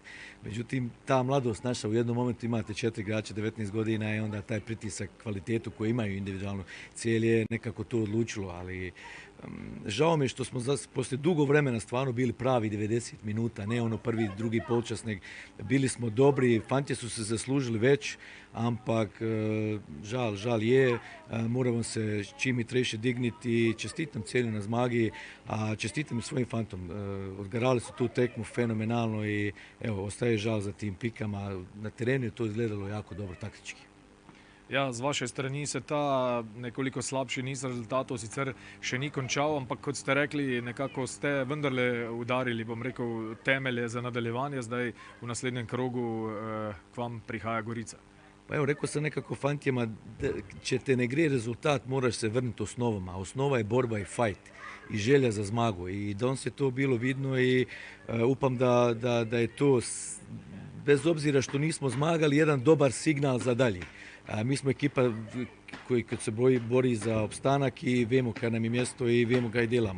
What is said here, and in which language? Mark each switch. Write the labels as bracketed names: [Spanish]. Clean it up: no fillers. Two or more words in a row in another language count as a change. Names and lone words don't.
[Bosnian] Međutim, ta mladost naša, u jednom momentu imate 4 igrača, 19 godina i onda taj pritisak, kvalitetu koju imaju individualno, Celje je nekako to odlučilo, ali žao mi je što smo poslije dugo vremena stvarno bili pravi 90 minuta, ne ono prvi, drugi polčas, nego bili smo dobri, fantje su se zaslužili već, [Slovenian] ampak žal je, [Bosnian] moramo se čim i treće digniti. [Slovenian] Čestitam Celju na zmagi, a čestitam i svojim fantom. [Bosnian] Odgarali su tu tekmu fenomenalno i evo, ostaje žal za tim pikama. Na terenu je to izgledalo jako dobro taktički. [Slovenian] Ja, z vaše strani se ta nekoliko slabši niz rezultatov sicer še ni končal, ampak kot ste rekli, nekako ste vendarle udarili, bom rekel, temelje za nadaljevanje. Zdaj v naslednjem krogu k vam prihaja Gorica. [Bosnian] Pa evo, rekao sam nekako fantjema, [Slovenian] če te ne gre rezultat, moraš se vrniti [Bosnian] osnovama. Osnova je borba i fight i želja za zmagu. I danas je to bilo vidno i upam da je to, bez obzira što nismo zmagali, jedan dobar signal za dalje. Mi smo ekipa koji kad se bori za opstanak i [Slovenian] vemo kaj [Bosnian] nam je mjesto i [Slovenian] vemo kaj delamo.